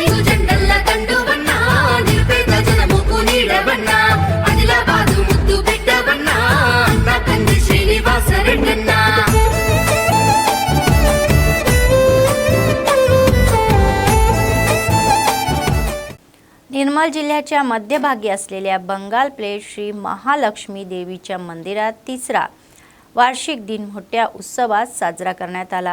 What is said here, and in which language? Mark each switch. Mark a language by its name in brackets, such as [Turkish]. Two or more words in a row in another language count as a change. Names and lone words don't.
[Telugu] జెండల్ల దండువన్నా నిరుపేద జనముకు నీడవన్నా ఆదిలాబాదు ముద్దు బిడ్డవన్నా అన్నా కంది శ్రీనివాస రెడ్డన్నా [Marathi] निर्मल जिल्ह्याच्या मध्यभागी असलेल्या बंगाल प्लेट श्री महालक्ष्मी देवीच्या मंदिरात तिसरा वार्षिक दिन मोठ्या उत्सवात साजरा करण्यात आला।